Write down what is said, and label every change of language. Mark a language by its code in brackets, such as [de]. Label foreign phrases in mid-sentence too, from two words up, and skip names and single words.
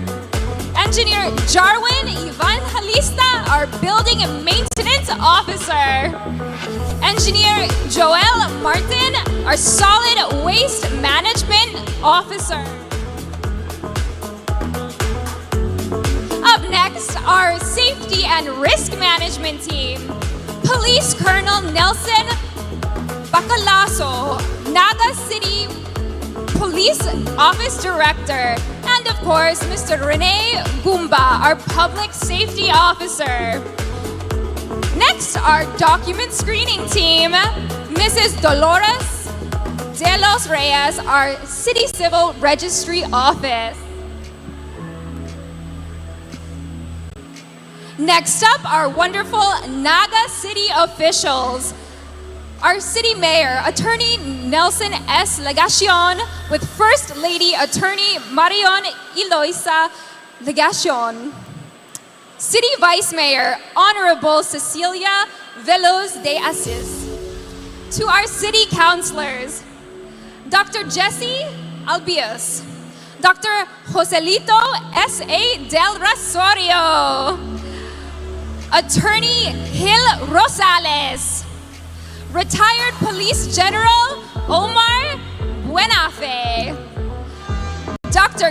[en] Engineer Jarwin Evangelista, our Building and Maintenance Officer. Engineer Joel Martin, our Solid Waste Management Officer. Up next, our Safety and Risk Management Team. Police Colonel Nelson Bacalaso, Naga City Police Office Director. And of course, Mr. Rene Gumba, our Public Safety Officer. Next, our document screening team, Mrs. Dolores De Los Reyes, our City Civil Registry Office. Next up, our wonderful Naga City officials. Our City Mayor, Attorney Nelson S. Legacion, with First Lady Attorney Marion Eloisa Legacion. City Vice Mayor, Honorable Cecilia Veloz de Asis. To our City Councilors, Dr. Jesse Albios, Dr. Joselito S.A. Del Rasorio, Attorney Gil Rosales, Retired Police General Omar Buenafe, Dr.